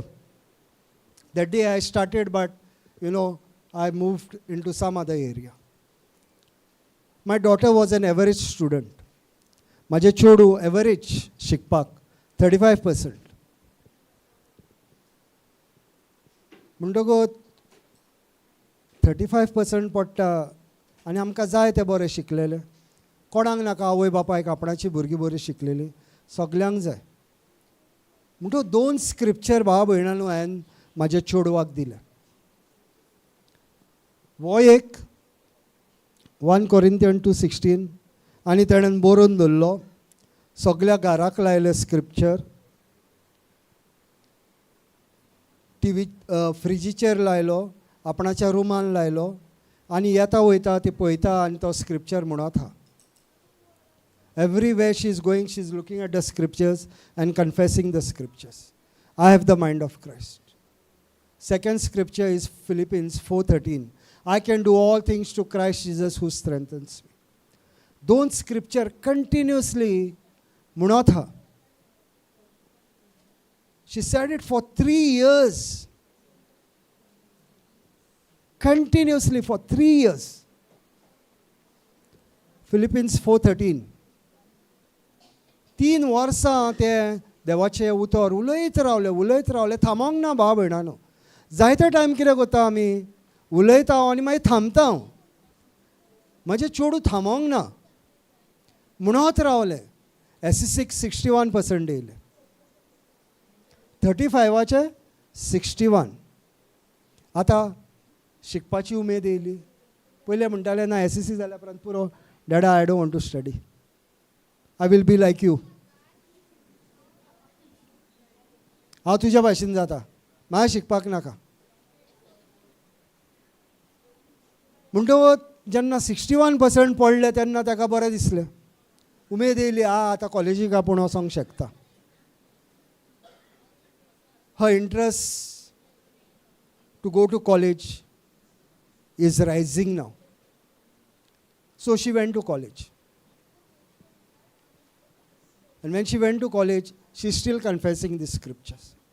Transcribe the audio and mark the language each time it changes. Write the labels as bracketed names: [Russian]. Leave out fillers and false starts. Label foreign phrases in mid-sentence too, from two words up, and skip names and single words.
[English] That day I started, but, I moved into some other area. My daughter was an average student. [Konkani] Maje chodu average shikpak, 35%. Muntogo 35% पडटा आनी आमकां जाय ते बरें शिकलेले. कोणाक नाका आवय बापायक आपणाची भुरगीं बरीं शिकलेलीं, सगल्यांक जाय. म्हणटो 2 स्क्रिप्चर भाव भयणांनो हांवें म्हाज्या चेडवाक दिल्या. वो एक 1 Corinthians 2:16 आनी ताणें बरोवन दवरलो. सगल्या घराक लायले स्क्रिप्चर. टीव्ही फ्रिजीचेर लायलो, आपणाच्या रुमान लायलो आनी येता वयता ती पळयता आनी तो स्क्रिप्चर म्हणत आहा. [English] Everywhere she is going, she is looking at the scriptures and confessing the scriptures. I have the mind of Christ. Second scripture is Philippians 4:13. I can do all things to Christ Jesus who strengthens me. [Konkani] 2 [English] scripture continuously [Konkani] म्हणत आहा. [English] She said it for 3 years. Continuously for 3 years. Philippians 4:13. [Konkani] 3 वर्सां ते देवाचें उतर उलयत रावले थांबोंक ना भाव भयणानो. जायते टायम कितें करता आमी उलयता आनी मागीर थांबता. म्हजें चेडूं थांबोंक ना म्हणत रावले. SC6 61% येयले. 35चे 61. आतां शिकपाची उमेद येयली. पयलें म्हणटाले ना SCC जाल्या उपरांत पुरो डॅडा [English] I don't want to study. I will be like you. [Konkani] हांव तुज्या भाशेन जाता, म्हाका शिकपाक नाका. म्हणटकूच जेन्ना 61% पडले तेन्ना ताका बरें दिसलें. उमेद येयली, आतां कॉलेजीक आपूण वचोंक शकता. [English] Her interest to go to college is rising now. So she went to college. And when she went to college, she's still confessing the scriptures.